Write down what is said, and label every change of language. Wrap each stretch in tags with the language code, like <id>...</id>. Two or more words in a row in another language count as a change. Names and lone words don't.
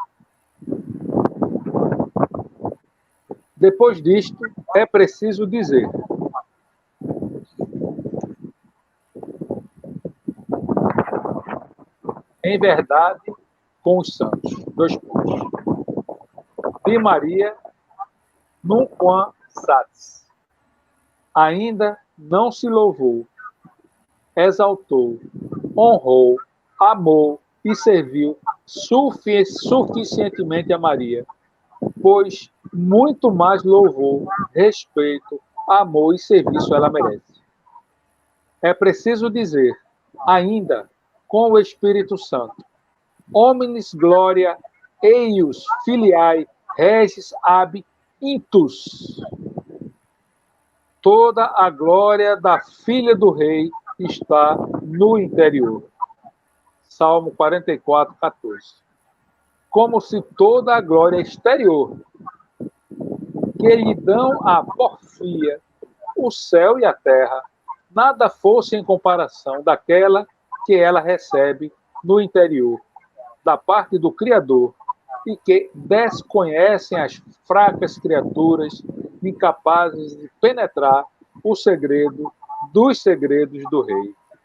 <pt>Depois disto, é preciso dizer: em verdade, com os santos.</pt> <la>2 pontos. De Maria, nunquam satis.</la> <pt>Ainda não se louvou, exaltou, honrou, amou e serviu suficientemente a Maria, pois muito mais louvor, respeito, amor e serviço ela merece. É preciso dizer, ainda com o Espírito Santo:</pt> <la>Hominis gloria eius filiae regis ab intus.</la> <pt>Toda a glória da filha do rei está no interior. Salmo 44, 14. Como se toda a glória exterior que lhe dão a porfia, o céu e a terra, nada fosse em comparação daquela que ela recebe no interior, da parte do Criador, e que desconhecem as fracas criaturas incapazes de penetrar o segredo dos segredos do Rei.</pt>